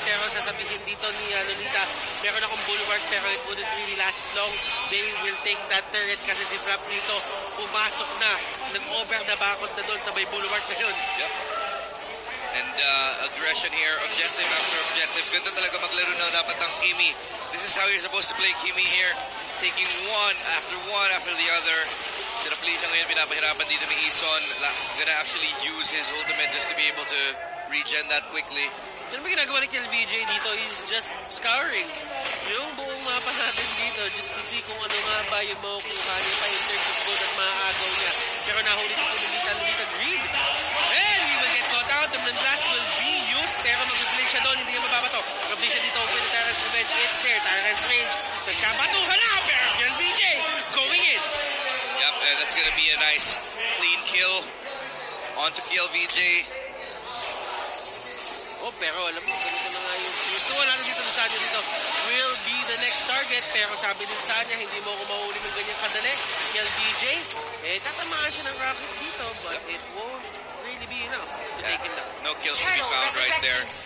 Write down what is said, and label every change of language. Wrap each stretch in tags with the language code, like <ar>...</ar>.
<tl>Pero sasabihin dito ni Lolita, meron akong bulwark pero</tl> <en>it wouldn't really last long. They will take that turret</en> <tl>kasi si Flap dito pumasok na. Nag-over the bakot na doon sa may bulwark na yun.</tl> <en>Yep. And aggression here, objective after objective.</en> <tl>Ganda talaga maglaro na dapat ang Kimi.</tl> <en>This is how you're supposed to play Kimi here. Taking one after the other.</en> <tl>Sinaplay siya ngayon, pinapahirapan dito ni Ison.</tl> <en>Gonna actually use his ultimate just to be able to regen that quickly.</en> <tl>Ano ba ginagawa ni KLVJ dito?</tl> <en>He's just scouring</en> <tl>yung buong mapa natin dito</tl> <en>just to see</en> <tl>kung ano nga ba yung makukuha niya pa</tl> <en>in terms of gold</en> <tl>at maagaw niya. Pero nahuli ko si Lolita Greed.</tl> <en>And he will get caught out. The blast will be used</en> <tl>pero mag-play siya doon. Hindi niya mababato. Mag-play siya dito</tl> <en>with the Tyrant's Revenge. It's there.</en> <tl>Tyrant's Range. Nagkabatuhan na pero KLVJ</tl> <en>going in. Yep, and that's gonna be a nice clean kill onto KLVJ.</en> <tl>Oh, pero alam mo, ganito na nga yung gusto natin dito sa Sanya dito.</tl> <en>Will be the next target.</en> <tl>Pero sabi din sa Sanya, hindi mo ako mahuli ng ganyan kadali.</tl> <en>KLVJ,</en> <tl>tatamaan siya ng rocket dito,</tl> <en>but it won't really be enough to take him down. No kills to be found right there.</en>